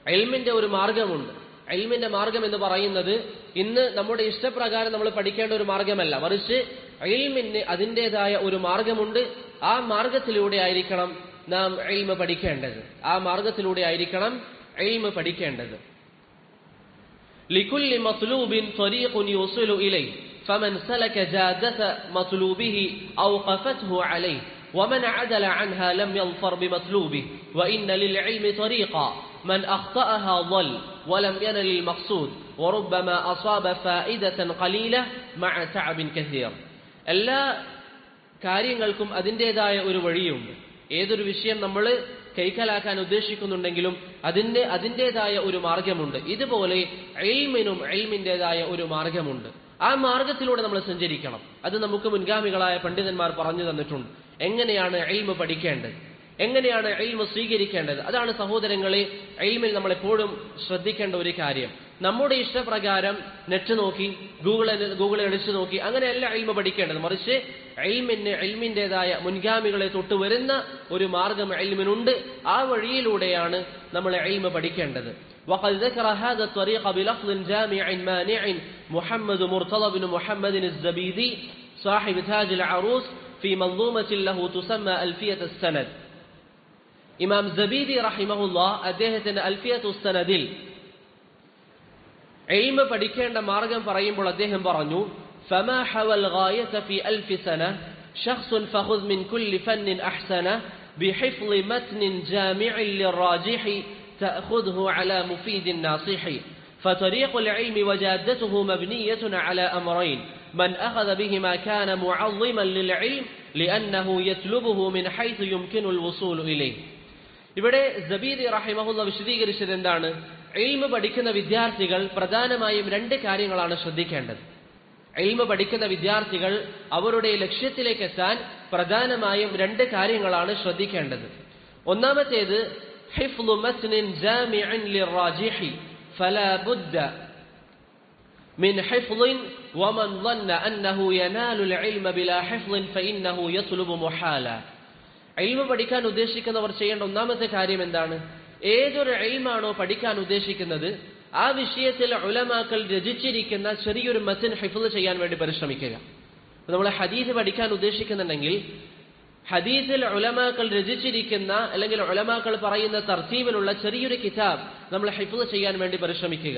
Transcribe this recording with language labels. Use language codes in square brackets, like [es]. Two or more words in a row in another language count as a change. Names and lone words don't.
[ml] ഇൽമിന്റെ ഒരു മാർഗമുണ്ട്. ഇൽമിന്റെ മാർഗം എന്ന് പറയുന്നത് ഇന്ന് നമ്മുടെ ഇഷ്ടപ്രകാരം നമ്മൾ പഠിക്കേണ്ട ഒരു മാർഗമല്ല, മറിച്ച് ഇൽമിന് അതിൻ്റെതായ ഒരു മാർഗമുണ്ട്. ആ മാർഗത്തിലൂടെ ആയിരിക്കണം നാം ഇൽമ പഠിക്കേണ്ടത്. ആ മാർഗത്തിലൂടെ ആയിരിക്കണം ഇൽമ പഠിക്കേണ്ടത്. [ar] لكل مطلوب طريق يوصل إليه فمن سلك جادة مطلوبه أوقفته عليه ومن عدل عنها لم يظفر بمطلوبه وإن للعلم طريقا من أخطأها ضل ولم ينل المقصود وربما أصاب فائدة قليلة مع تعب كثير. [ml] എല്ലാ കാര്യങ്ങൾക്കും അതിൻ്റെതായ ഒരു വഴിയുണ്ട്. ഏതൊരു വിഷയം നമ്മൾ കൈക്കലാക്കാൻ ഉദ്ദേശിക്കുന്നുണ്ടെങ്കിലും അതിൻ്റെതായ ഒരു മാർഗമുണ്ട്. ഇതുപോലെ ഇൽമിനും ഇൽമിൻ്റെതായ ഒരു മാർഗമുണ്ട്. ആ മാർഗത്തിലൂടെ നമ്മൾ സഞ്ചരിക്കണം. അത് നമുക്ക് മുൻഗാമികളായ പണ്ഡിതന്മാർ പറഞ്ഞു തന്നിട്ടുണ്ട്. എങ്ങനെയാണ് ഇൽമ പഠിക്കേണ്ടത്, എങ്ങനെയാണ് ഇൽമ സ്വീകരിക്കേണ്ടത്. അതാണ് സഹോദരങ്ങളെ ഇൽമിൽ നമ്മളെപ്പോഴും ശ്രദ്ധിക്കേണ്ട ഒരു കാര്യം. നമ്മുടെ ഇഷ്ടപ്രകാരം നെറ്റ് നോക്കി ഗൂഗിളിൽ അടിച്ചു നോക്കി അങ്ങനെയല്ല ഇൽമ പഠിക്കേണ്ടത്, മറിച്ച് ഇൽമിൻ്റെതായ മുൻഗാമികളെ തൊട്ട് വരുന്ന ഒരു മാർഗം ഇൽമിനുണ്ട്. ആ വഴിയിലൂടെയാണ് നമ്മൾ ഇൽമ പഠിക്കേണ്ടത്. [ar] وقد ذكر هذا الطريق بلفظ جامع مانع محمد مرتضى بن محمد الزبيدي صاحب تاج العروس في منظومة له تسمى ألفية السند. [ml] ഇമാം സബീദി റഹിമഹുല്ലാഹ് അദ്ദേഹത്തിന്റെ അൽഫിയത്തു സനദിൽ ഇൽമ പഠിക്കേണ്ട മാർഗം പറയുമ്പോൾ അദ്ദേഹം പറഞ്ഞു, [ar] فما حوى الغاية في ألف سنة شخص فخذ من كل فن أحسنه بحفظ متن جامع للراجح تأخذه على مفيد ناصح. فطريق العلم وجادته مبنية على أمرين من أخذ بهما كان معظما للعلم لأنه يطلبه من حيث يمكن الوصول إليه. [ml] ഇവിടെ സബീദി റഹിമഹുല്ലാഹ് വിശദീകരിച്ചത് എന്താണ്? ഇൽമ പഠിക്കുന്ന വിദ്യാർത്ഥികൾ പ്രധാനമായും രണ്ട് കാര്യങ്ങളാണ് ശ്രദ്ധിക്കേണ്ടത്. ഇൽമ പഠിക്കുന്ന വിദ്യാർത്ഥികൾ അവരുടെ ലക്ഷ്യത്തിലേക്ക് എത്താൻ പ്രധാനമായും രണ്ട് കാര്യങ്ങളാണ് ശ്രദ്ധിക്കേണ്ടത്. [ar] ഒന്നാമത്തേത് حفظ متن جامع للراجح فلا بد من حفظ ومن ظن أنه ينال العلم بلا حفظ فإنه يطلب محالا. [ml] ഇൽമ പഠിക്കാൻ ഉദ്ദേശിക്കുന്നവർ ചെയ്യേണ്ട ഒന്നാമത്തെ കാര്യം എന്താണ്? ഏതൊരു ഇൽമാണോ പഠിക്കാൻ ഉദ്ദേശിക്കുന്നത് ആ വിഷയത്തിൽ ഉലമാക്കൾ രചിച്ചിരിക്കുന്ന ചെറിയൊരു മത്ൻ ഹിഫ്ള് ചെയ്യാൻ വേണ്ടി പരിശ്രമിക്കുക. നമ്മൾ ഹദീസ് പഠിക്കാൻ ഉദ്ദേശിക്കുന്നുണ്ടെങ്കിൽ ഹദീസിൽ ഉലമാക്കൾ രചിച്ചിരിക്കുന്ന അല്ലെങ്കിൽ ഉലമാക്കൾ പറയുന്ന തർത്തീബിലുള്ള ചെറിയൊരു കിതാബ് നമ്മൾ ഹിഫ്ള് ചെയ്യാൻ വേണ്ടി പരിശ്രമിക്കുക.